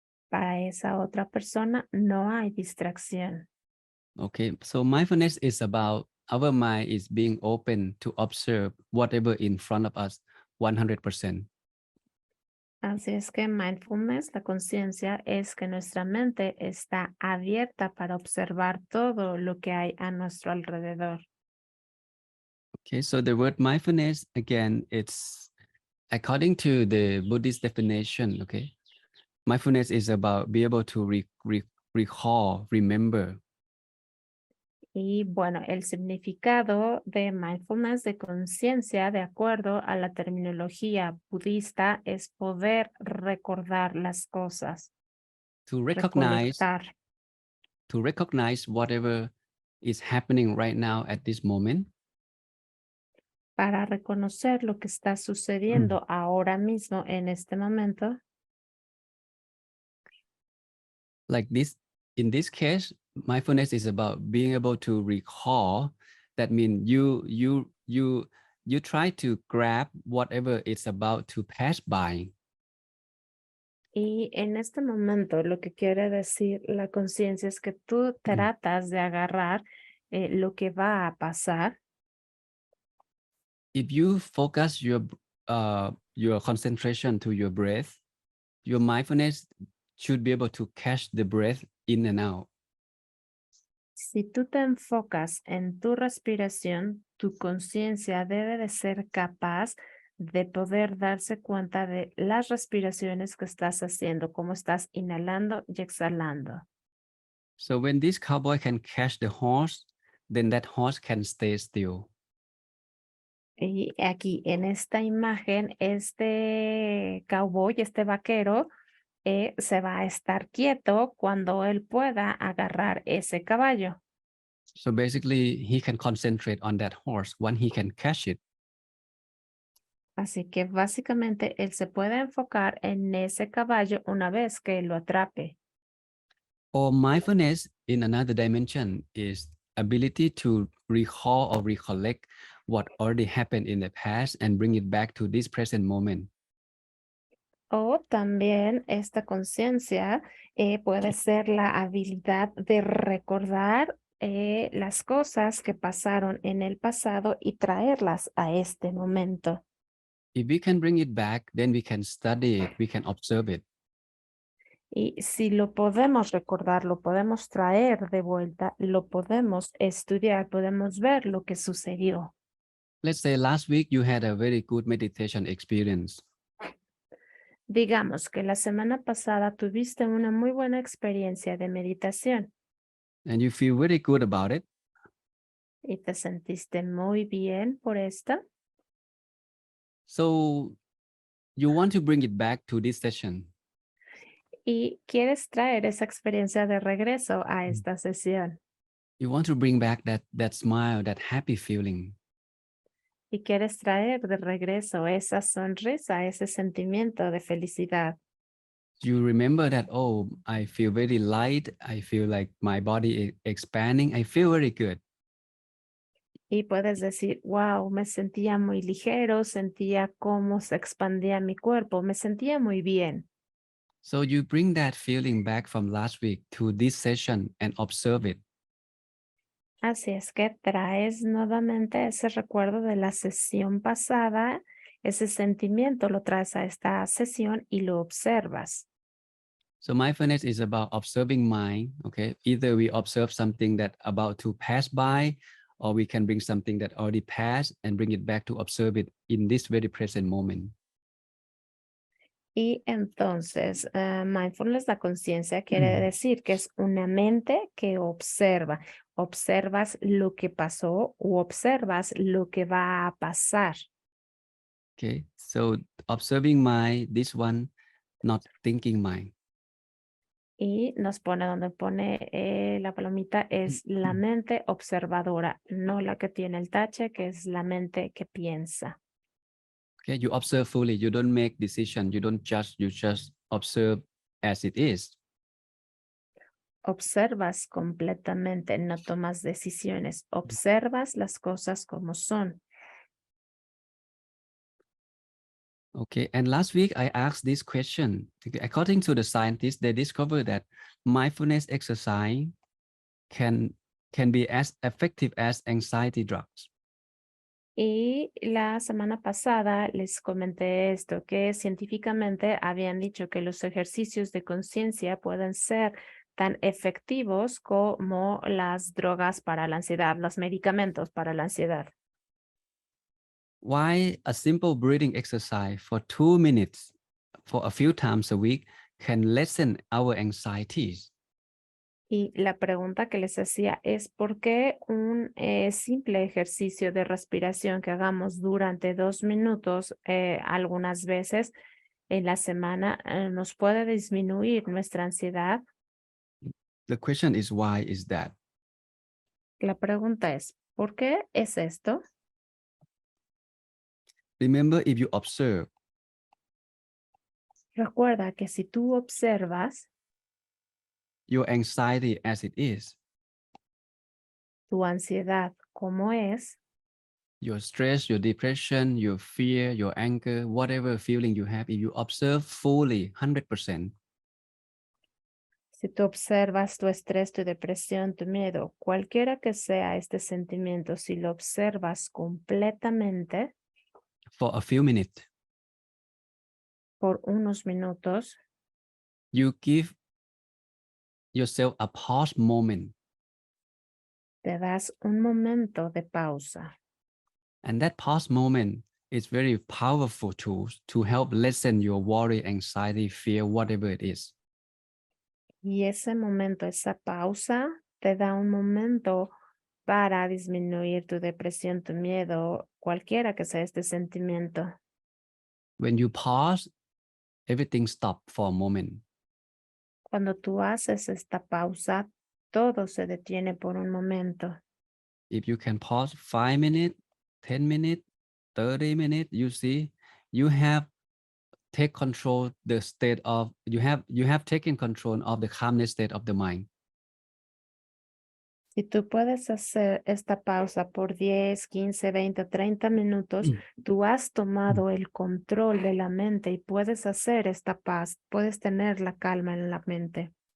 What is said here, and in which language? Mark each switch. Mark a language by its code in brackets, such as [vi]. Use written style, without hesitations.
[es] Para esa otra persona no hay distracción. [en] Okay, so mindfulness is about our mind is being open to observe whatever in front of us 100%. [es] Así es que mindfulness, la conciencia, es que nuestra mente está abierta para observar todo lo que hay a nuestro alrededor. [en] Okay, so the word mindfulness, again, it's according to the Buddhist definition, okay? Mindfulness is about be able to recall, remember. [es] Y bueno, el significado de mindfulness de conciencia, de acuerdo a la terminología budista, es poder recordar las cosas, [en] To recognize, [es] recolectar, [en] to recognize whatever is happening right now at this moment. [es] para reconocer lo que está sucediendo ahora mismo en este momento. [en] Like this, in this case, mindfulness is about being able to recall. That means you try to grab whatever it's about to pass by. [es] Y en este momento lo que quiere decir la conciencia es que tú tratas de agarrar lo que va a pasar. [en] If you focus your concentration to your breath, your mindfulness should be able to catch the breath in and out. [es] Si tú te enfocas en tu respiración, tu conciencia debe de ser capaz de poder darse cuenta de las respiraciones que estás haciendo, cómo estás inhalando y exhalando. [en] So when this cowboy can catch the horse, then that horse can stay still. [es] Y aquí en esta imagen, este cowboy, este vaquero, se va a estar quieto cuando él pueda agarrar ese caballo. [en] So basically, he can concentrate on that horse when he can catch it. [es] Así que básicamente él se puede enfocar en ese caballo una vez que lo atrape. [en] Or mindfulness in another dimension is ability to recall or recollect what already happened in the past and bring it back to this present moment. [es] O también esta conciencia puede ser la habilidad de recordar las cosas que pasaron en el pasado y traerlas a este momento. [en] If we can bring it back, then we can study it, we can observe it. [es] Y si lo podemos recordar, lo podemos traer de vuelta, lo podemos estudiar, podemos ver lo que sucedió. [en] Let's say last week you had a very good meditation experience. [es] Digamos que la semana pasada tuviste una muy buena experiencia de meditación [en] And you feel very good about it. [es] y te sentiste muy bien por esto. [en] So you want to bring it back to this session. [es] Y quieres traer esa experiencia de regreso a esta sesión. [en] You want to bring back that smile, that happy feeling. [es] Y quieres traer de regreso esa sonrisa, ese sentimiento de felicidad. [en] You remember that, oh, I feel very light. I feel like my body is expanding. I feel very good. [es] Y puedes decir, wow, me sentía muy ligero, sentía cómo se expandía mi cuerpo, me sentía muy bien. [en] So you bring that feeling back from last week to this session and observe it. [es] Así es que traes nuevamente ese recuerdo de la sesión pasada, ese sentimiento lo traes a esta sesión y lo observas. [en] So mindfulness is about observing mind. Okay, either we observe something that about to pass by, or we can bring something that already passed and bring it back to observe it in this very present moment. [es] Y entonces, mindfulness, la conciencia, quiere decir que es una mente que observa. Observas lo que pasó o observas lo que va a pasar. [en] Okay, so observing mind, this one, not thinking mind. [es] Y nos pone donde pone la palomita es la mente observadora, no la que tiene el tache, que es la mente que piensa. [en] Okay, you observe fully. You don't make decision. You don't judge. You just observe as it is. [es] Observas completamente, no tomas decisiones, observas las cosas como son. [en] Okay, and last week I asked this question. According to the scientists, they discovered that mindfulness exercise can be as effective as anxiety drugs. [es] Y la semana pasada les comenté esto, que científicamente habían dicho que los ejercicios de conciencia pueden ser tan efectivos como las drogas para la ansiedad, los medicamentos para la ansiedad. [en] why a simple breathing exercise for 2 minutes for a few times a week can lessen our anxieties. [es] Y la pregunta que les hacía es ¿por qué un simple ejercicio de respiración que hagamos durante 2 minutos algunas veces en la semana nos puede disminuir nuestra ansiedad? [en] The question is, why is that? [es] La pregunta es ¿por qué es esto? [en] Remember, if you observe, [es] Recuerda que si tú observas [en] your anxiety as it is, [es] tu ansiedad como es, [en] your stress, your depression, your fear, your anger, whatever feeling you have, if you observe fully 100%, [es] si tú observas tu estrés, tu depresión, tu miedo, cualquiera que sea este sentimiento, si lo observas completamente [en] for a few minutes, [es] por unos minutos, [en] you give yourself a pause moment. [es] te das un momento de pausa. [en] And that pause moment is very powerful tool to help lessen your worry, anxiety, fear, whatever it is. [es] Y ese momento, esa pausa, te da un momento para disminuir tu depresión, tu miedo, cualquiera que sea este sentimiento. [en] When you pause, everything stops for a moment. [es] Cuando tú haces esta pausa, todo se detiene por un momento. [en] If you can pause 5 minutes, 10 minutes, 30 minutes, you see, you have take control the state of, you have taken control of the calmness state of the mind. [es] Si tú puedes hacer esta pausa por 10, 15, 20, 30 minutos, tú has tomado el control de la mente y puedes hacer esta paz, puedes tener la calma en la mente.